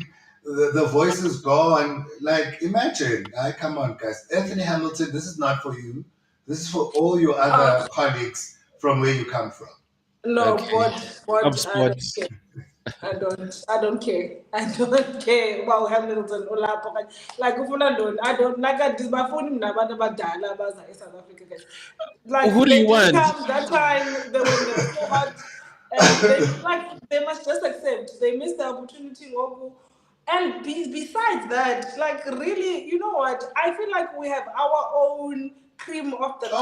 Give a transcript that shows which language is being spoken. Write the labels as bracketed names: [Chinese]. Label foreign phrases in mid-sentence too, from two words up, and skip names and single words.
[English] The voice is gone. Like, imagine. Come on, guys. Anthony Hamilton, this is not for you. This is for all your other colleagues from where you come from. No, Okay. what I don't HubSpot. care. I don't care. I don't care about Hamilton [Xhosa] ulapho kanye. Like ufuna ntoni? [English] I don't like [Xhosa] ndibafuni mna abantu abadala abaza eSouth Africa [English] guys. Who Like do they you did want? come that time they were so hot and they must just accept they missed the opportunity ngoku. And besides that, like really, you know what? I feel like we have our own cream of the